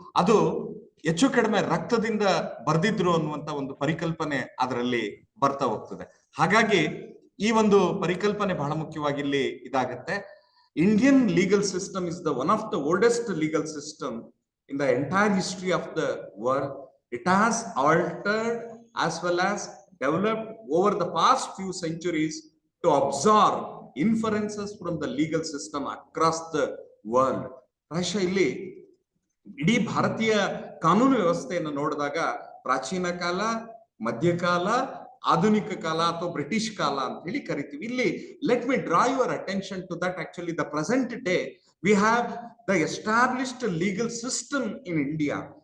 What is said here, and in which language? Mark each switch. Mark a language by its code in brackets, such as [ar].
[kn] ಅದು ಹೆಚ್ಚು ಕಡಿಮೆ ರಕ್ತದಿಂದ ಬರ್ದಿದ್ರು ಅನ್ನುವಂತ ಒಂದು ಪರಿಕಲ್ಪನೆ ಅದರಲ್ಲಿ ಬರ್ತಾ ಹೋಗ್ತದೆ. ಹಾಗಾಗಿ ಈ ಒಂದು ಪರಿಕಲ್ಪನೆ ಬಹಳ ಮುಖ್ಯವಾಗಿ ಇಲ್ಲಿ ಇದಾಗತ್ತೆ. [en] Indian legal system is the one of the oldest legal system in the entire history of the world. It has altered as well as developed over the past few centuries to absorb inferences from the legal system across the world. [kn] ಪ್ರಾಯಶಃ ಇಲ್ಲಿ ಇಡೀ ಭಾರತೀಯ ಕಾನೂನು ವ್ಯವಸ್ಥೆಯನ್ನು ನೋಡಿದಾಗ ಪ್ರಾಚೀನ ಕಾಲ, ಮಧ್ಯಕಾಲ, ಆಧುನಿಕ ಕಾಲ ಅಥವಾ ಬ್ರಿಟಿಷ್ ಕಾಲ ಅಂತ ಹೇಳಿ ಕರಿತೀವಿ. [en] ಇಲ್ಲಿ let me draw your attention to that. Actually the present day we have the established legal system in India.